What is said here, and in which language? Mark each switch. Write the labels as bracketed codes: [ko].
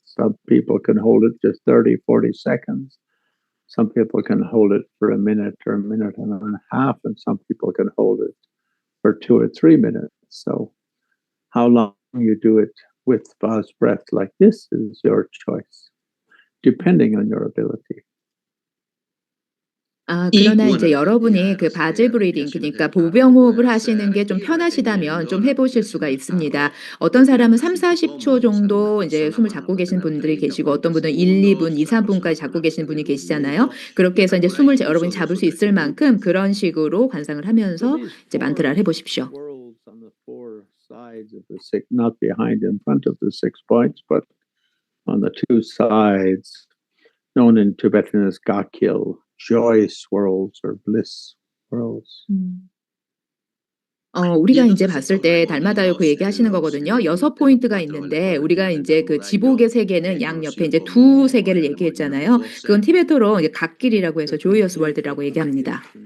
[en] Some people can hold it just 30, 40 seconds. Some people can hold it for a minute or a minute and a half, and some people can hold it for 2 or 3 minutes. So how long you do it with vase breath like this is your choice, depending on your ability. [ko] 그러나 [es] Y [ko] 이제 [es] bueno, [ko] 여러분이 그 바즈 브리딩, 그러니까 보병호흡을 하시는 게 좀 편하시다면 좀 해보실 수가 있습니다. 어떤 사람은 3, 40초 정도 이제 숨을 잡고 계신 분들이 계시고 어떤 분은 1, 2분, 2, 3분까지 잡고 계신 분이 계시잖아요. 그렇게 해서 이제 숨을 여러분이 잡을 수 있을 만큼 그런 식으로 관상을 하면서 이제 만트라를 해보십시오. [en] Worlds on the 4 sides of the 6, not behind in front of the 6 points, but on the 2 sides, known in Tibetan as Gakil, joy swirls or bliss worlds. [ko] 우리가 인제 봤을 때 달마다요 그 얘기하시는 거거든요. 6포인트가 있는데 우리가 인제 그 지복의 세계는 양옆에 인제 두 세계를 얘기했잖아요. 그건 티베토로 이제 갓길이라고 해서 조이어스 월드라고 얘기합니다.